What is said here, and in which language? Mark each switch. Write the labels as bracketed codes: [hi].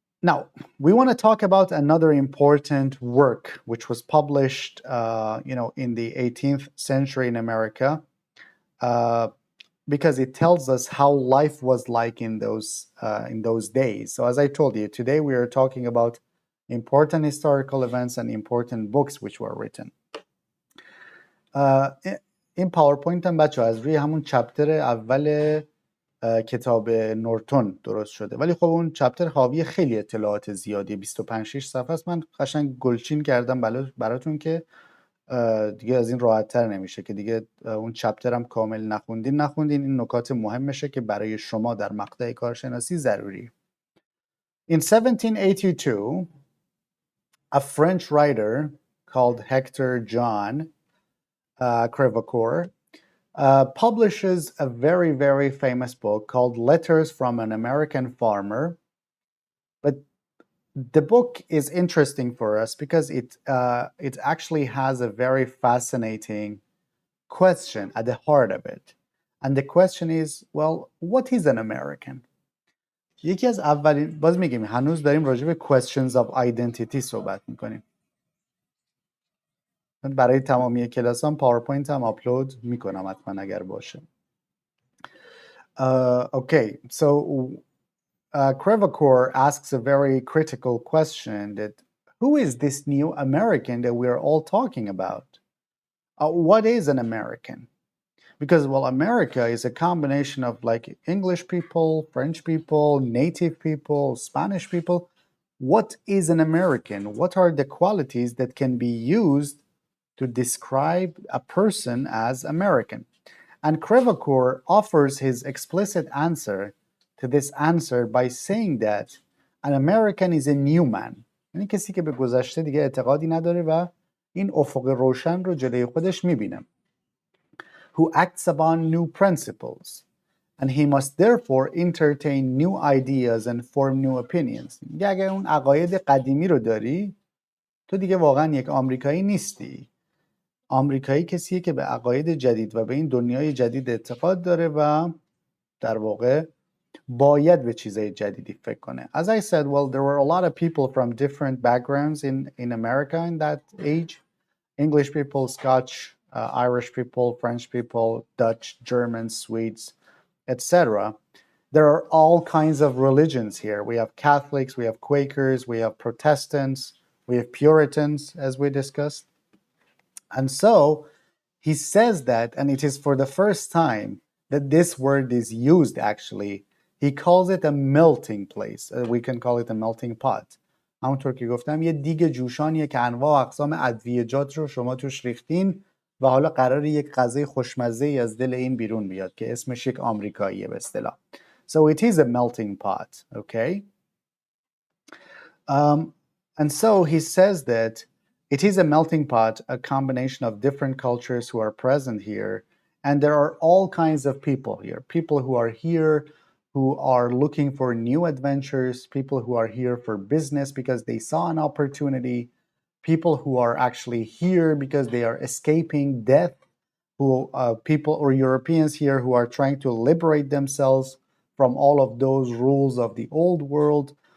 [en] Now, we want to talk about another important work which was published, in the 18th century in America, because it tells us how life was like in those days. So as I told you, today we are talking about important historical events and important books which were written. [fa] این پاورپوینت هم بچه از روی همون چپتر اول کتاب نورتون درست شده، ولی خب اون چپتر حاوی خیلی اطلاعات زیادی، 25-6 صفحه است. من قشنگ گلچین کردم براتون که دیگه از این راحت تر نمیشه که دیگه اون چپتر هم کامل نخوندین این نکات مهمشه که برای شما در مقطع کارشناسی ضروری. [en] In 1782 a French writer called Hector John Crevecoeur publishes a very, very famous book called Letters from an American Farmer. But the book is interesting for us because it actually has a very fascinating question at the heart of it. And the question is, well, what is an American? [fa] یکی از اولین، باز میگیم هنوز داریم راجع به [en] questions of identity [fa] صحبت میکنیم. من برای تمامی کلاسام پاورپوینت هم آپلود میکنم حتما اگر باشه. [en] Okay, so Crevacore asks a very critical question that who is this new American that we're all talking about? What is an American? Because, well, America is a combination of like English people, French people, native people, Spanish people. What is an American? What are the qualities that can be used to describe a person as American? And Crevacore offers his explicit answer to this answer by saying that an American is a new man. [fa] یعنی کسی که به گذشته دیگه اعتقادی نداره و این افق روشن رو جلوی خودش میبینه. [en] Who acts upon new principles. And he must therefore entertain new ideas and form new opinions. [fa] میگه اگه اون عقاید قدیمی رو داری تو دیگه واقعا یک آمریکایی نیستی. آمریکایی کسیه که به عقاید جدید و به این دنیای جدید اعتقاد داره و در واقع باید به چیزای جدیدی فکر کنه. [en] As I said, well, there were a lot of people from different backgrounds in America in that age. English people, Scotch, Irish people, French people, Dutch, Germans, Swedes, etc. There are all kinds of religions here. We have Catholics, we have Quakers, we have Protestants, we have Puritans, as we discussed. And so he says that, and it is for the first time that this word is used actually. He calls it a melting place. We can call it a melting pot. [fa] همونطور که گفتم یه دیگ جوشانیه که انواع و اقسام ادویجات رو شما توش ریختین و حالا قراره یک غذای خوشمزه ای از دل این بیرون بیاد که اسمش یک آمریکاییه به اصطلاح. [en] So it is a melting pot, okay? And so he says that it is a melting pot, a combination of different cultures who are present here. And there are all kinds of people here. People who are here who are looking for new adventures, people who are here for business because they saw an opportunity, people who are actually here because they are escaping death, who people or Europeans here who are trying to liberate themselves from all of those rules of the old world.